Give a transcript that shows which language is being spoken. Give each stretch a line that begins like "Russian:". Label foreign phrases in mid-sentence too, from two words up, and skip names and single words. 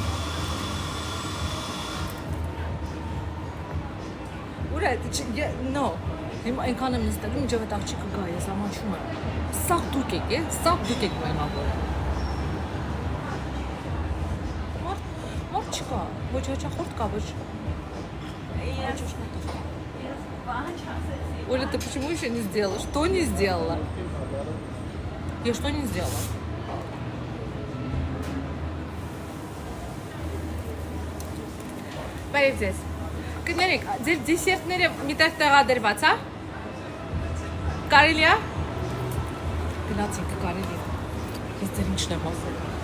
Armenian: Ուր է, նո, հիմա այնքան եմ նստել, մինչև այդ աղջիկը գա, ես ամաչում եմ։ Սաղ դուք եք, սաղ դուք եք մենավոր։ Մարդ չկա, ոչ հաճախորդ կա, ոչ
Russian: Оля, ты почему еще не сделала? Что не сделала? Я что не сделала?
Armenian: Բարև ձեզ։ Կներեք, ձեր դեսերտները մի տեղ տեղադրված, հա? Կարելի է? Գնացինք, կարելի է։ Ես ձեր ինչն եմ ասել։